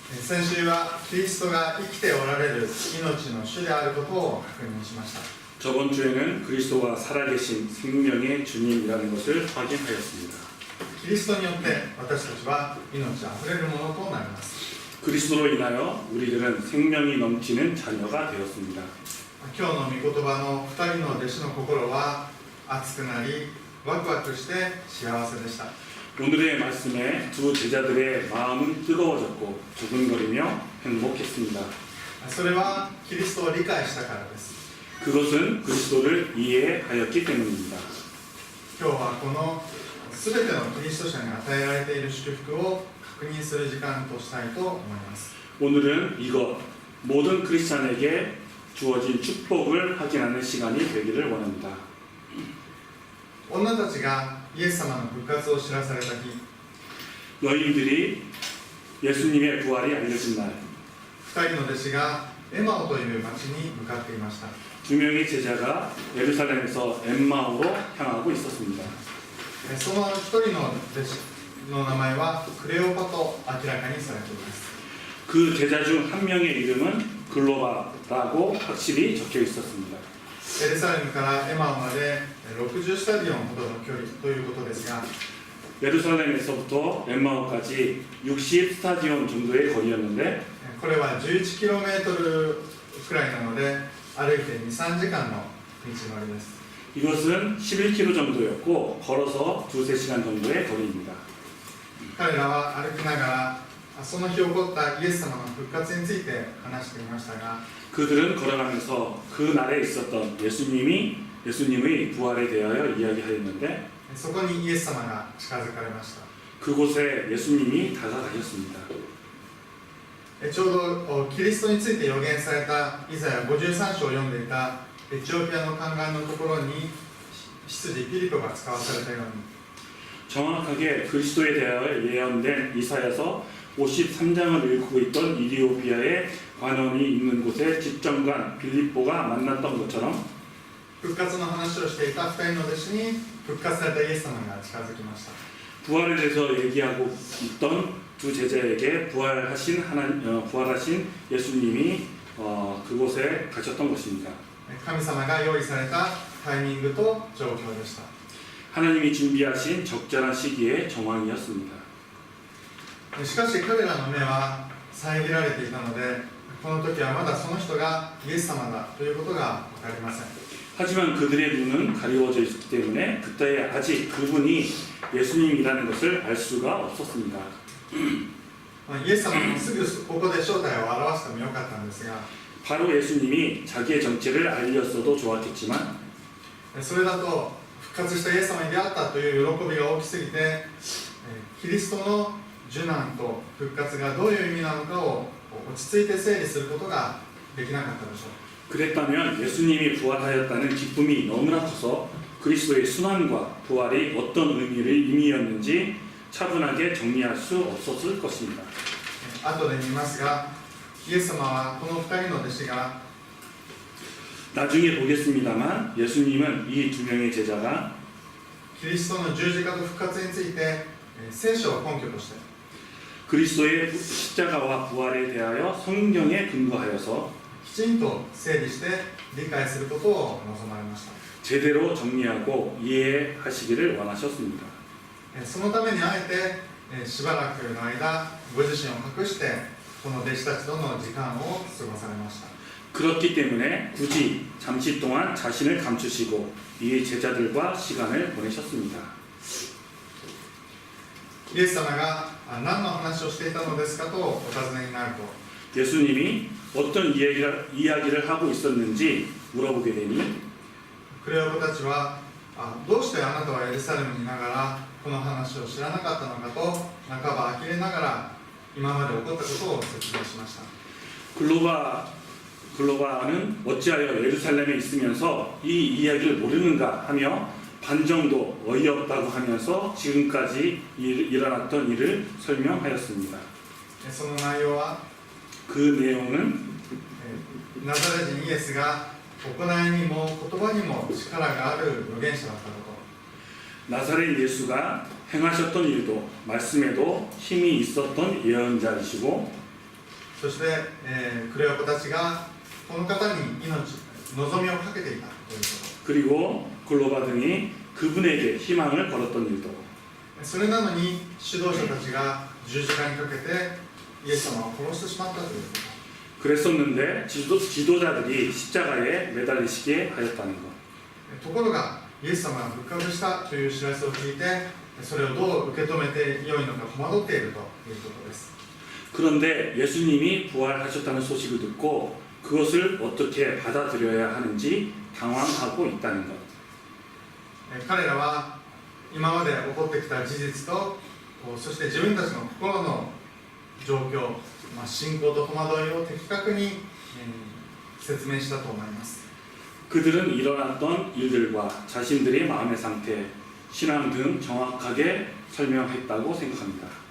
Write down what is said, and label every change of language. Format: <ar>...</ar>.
<ja>先週はキリストが生きておられる命の主であることを確認しました。</ja> <ko>저번 주에는 그리스도가 살아계신 생명의 주님이라는 것을 확인하였습니다.</ko> <ja>キリストによって私たちは命あふれるものとなります。</ja> <ko>그리스도로 인하여 우리들은 생명이 넘치는 자녀가 되었습니다.</ko> <ja>今日の御言葉の2人の弟子の心は熱くなりワクワクして幸せでした。</ja> <ko>오늘의 말씀에 두 제자들의 마음은 뜨거워졌고 두근거리며 행복했습니다.</ko> <ja>それはキリストを理解したからです。</ja> <ko>그것은 그리스도를 이해하였기 때문입니다.</ko> <ja>今日はこのすべてのキリスト者に与えられている祝福を確認する時間としたいと思います。</ja> <ko>오늘은 이것 모든 크리스찬에게 주어진 축복을 확인하는 시간이 되기를 원합니다.</ko> <ja>女たちがイエス様の復活を知らされた日、</ja> <ko>여인들이 예수님의 부활이 알려진 날,</ko> <ja>2人の弟子がエマオという町に向かっていました。</ja> <ko>두 명의 제자가 예루살렘에서 엠마오로 향하고 있었습니다.</ko> <ja>その1人の弟子の名前はクレオパと明らかにされています。</ja> <ko>그 제자 중 한 명의 이름은 글로바라고 확실히 적혀 있었습니다.</ko> <ja>エルサレムからエマオまで60スタディオンほどの距離ということですが、</ja> <ko>예루살렘에서부터 엠마오까지 60 스타디온 정도의 거리였는데</ko> <ja>これは 11km くらいなので歩いて 2,3 時間の道のりです。</ja> <ko>이것은 11km 정도였고 걸어서 2-3시간 정도의 거리입니다.</ko> <ja>彼らは歩きながらその日起こったイエス様の復活について話していましたが、</ja> <ko>그들은 걸어가면서 그 날에 있었던 예수님의 부활에 대하여 이야기하였는데</ko> <ja>そこにイエス様が近づかれました。</ja> <ko>그곳에 예수님이 다가가셨습니다.</ko> <ja>ちょうどキリストについて予言されたイザヤ53章を読んでいたエチオピアの宦官のところに執事ピリポが使わされたように、</ja> <ko>정확하게 그리스도에 대하여 예언된 이사야서 53장을 읽고 있던 이디오피아의 관원이 있는 곳에 집정관 빌립보가 만났던 것처럼</ko> <ja>復活の話をしていた2人の弟子に復活されたイエス様が近づきました。</ja> <ko>부활에 대해서 얘기하고 있던 두 제자에게 부활하신 예수님이 그곳에 가셨던 것입니다.</ko> <ja>神様が用意されたタイミングと状況でした。</ja> <ko>하나님이 준비하신 적절한 시기의 정황이었습니다.</ko> <ja>しかし彼らの目は遮られていたので、この時はまだその人がイエス様だということが分かりません。</ja> <ko>하지만 그들의 눈은 가리워져 있기 때문에 그때에 아직 그분이 예수님이라는 것을 알 수가 없었습니다.</ko> <ja>イエス様もすぐここで正体を表してもよかったんですが、</ja> <ko>바로 예수님이 자기의 정체를 알렸어도 좋았겠지만</ko> <ja>それだと復活したイエス様に出会ったという喜びが大きすぎて、キリストの受難と復活がどういう意味なのかを落ち着いて整理することができなかったでしょう。</ja> <ko>그랬다면 예수님이 부활하였다는 기쁨이 너무나 커서 그리스도의 순환과 부활이 어떤 의미였는지 차분하게 정리할 수 없었을 것입니다.</ko> <ja>後で見ますが、イエス様はこの2人の弟子が</ja> <ko>나중에 보겠습니다만 예수님은 이 두 명의 제자가</ko> <ja>キリストの十字架と復活について聖書を根拠として</ja> <ko>그리스도의 십자가와 부활에 대하여 성경에 근거하여서</ko> <ja>きちんと整理して理解することを望まれました。</ja> <ko>제대로 정리하고 이해하시기를 원하셨습니다.</ko> <ja>そのためにあえてしばらくの間ご自身を隠してこの弟子たちとの時間を過ごされました。</ja> <ko>그렇기 때문에 굳이 잠시 동안 자신을 감추시고 이 제자들과 시간을 보내셨습니다.</ko> <ja>イエス様が何の話をしていたのですかとお尋ねになると、</ja> <ko>예수님이 어떤 이야기를 하고 있었는지 물어보게 되니</ko> <ja>クレオパたちはどうしてあなたはエルサレムにいながらこの話を知らなかったのかと半ば呆れながら今まで起こったことを説明しました。</ja> <ko>글로바는 어찌하여 예루살렘에 있으면서 이 이야기를 모르는가 하며 반 정도 어이없다고 하면서 지금까지 일어났던 일을 설명하였습니다.</ko> <ja>その内容は</ja> <ko>그 내용은</ko> <ja>ナザレ人イエスが行いにも言葉にも力がある預言者だったこと、</ja> <ko>나사렛 예수가 행하셨던 일도 말씀에도 힘이 있었던 예언자이시고</ko> <ja>そして、クレオパたちがこの方に望みをかけていたというこ</ja> <ko>그리고 글로바 등이 그분에게 희망을 걸었던 일도</ko> <ja>と、それなのに指導者たちが十字架にかけてイエス様を殺してしまったというこ</ja> <ko>그랬었는데 지도자들이 십자가에 매달리시게 하였다는 것.</ko> <ja>と、ところがイエス様が復活したという知らせを聞いてそれをどう受け止めてよいのか戸惑っているということです。</ja> <ko>그런데 예수님이 부활하셨다는 소식을 듣고 그것을 어떻게 받아들여야 하는지 당황하고 있다는 것.</ko> <ja>彼らは今まで起こってきた事実とそして自分たちの心の状況、信仰と戸惑いを的確に、説明したと思います。</ja> <ko>그들은 일어났던 일들과 자신들의 마음의 상태, 신앙 등 정확하게 설명했다고 생각합니다.</ko>